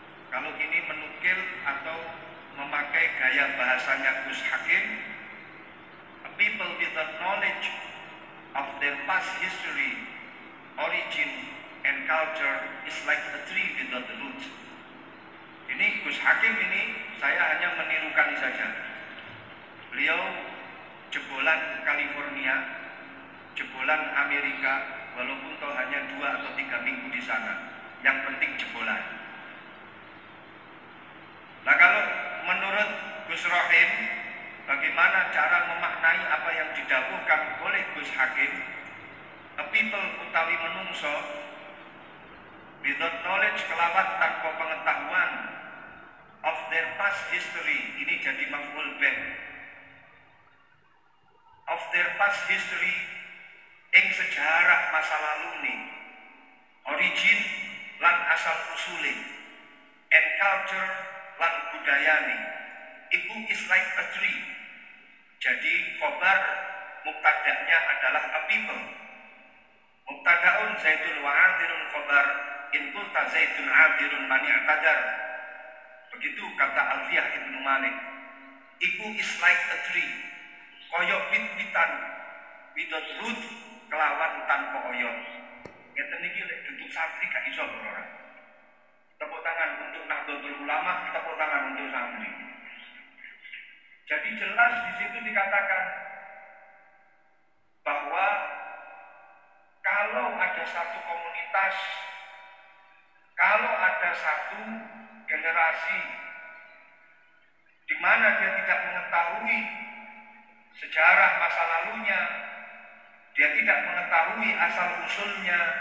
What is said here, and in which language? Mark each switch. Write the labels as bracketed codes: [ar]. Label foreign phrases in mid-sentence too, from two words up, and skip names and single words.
[id] kalau ini menukil atau memakai gaya bahasanya Gus Hakim, [en] a people without knowledge of their past history, origin, and culture is like a tree without roots. [id] Ini Gus Hakim ini saya hanya menirukan saja. Beliau jebolan California, jebolan Amerika, walaupun toh hanya 2 atau 3 minggu di sana. Yang penting jebolan. Nah, kalau menurut Gus Rohim, bagaimana cara memaknai apa yang didawuhkan oleh Gus Hakim? [en] A people [jv] utawi menungso [en] without knowledge, [jv] kelawan tanpa pengetahuan [en] of their past history, [id] ini jadi [ar] مفعول به, [en] of their past history [jv] ing sejarah masa lalu nih, origin lan asal usule, [en] and culture [jv] lan budayane, iku [en] is like a tree. [id] Jadi khobar mubtada'nya adalah [en] a people. [ar] مبتدأ زيد وعاذر خبر إن قلت زيد عاذر من اعتذر. [id] Begitu kata Alfiyah Ibnu Malik. [en] Iku is like a tree. [jv] Koyok wit-witan [en] without root, [jv] kelawan tanpa oyot. Ngeten iki lek duduk santri gak iso ora. [id] Tepuk tangan untuk Nahdlatul Ulama, tepuk tangan untuk santri. Jadi jelas di situ dikatakan bahwa kalau ada satu komunitas, kalau ada satu generasi di mana dia tidak mengetahui sejarah masa lalunya, dia tidak mengetahui asal usulnya,